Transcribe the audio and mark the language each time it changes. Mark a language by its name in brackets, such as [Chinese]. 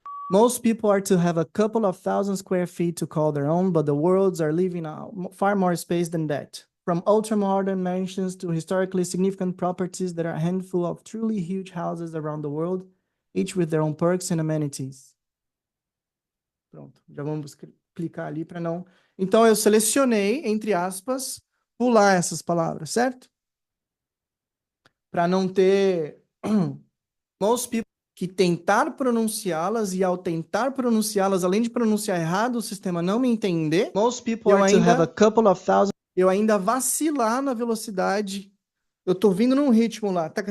[English] Most people are to have a couple of thousand square feet to call their own, but the worlds are living far more space than that. From ultra-modern mansions to historically significant properties that are a handful of truly huge houses around the world, each with their own perks and amenities. [Portuguese] Pronto, já vamos clicar ali para não... Então, eu selecionei, entre aspas, pular essas palavras, certo? Para não ter... [English] Most people [Portuguese] que tentar pronunciá-las e ao tentar pronunciá-las, além de pronunciar errado, o sistema não me entender. [English] Most people are to have a couple of thousand. [Portuguese] Eu ainda vacilar na velocidade. Eu tô vindo num ritmo lá.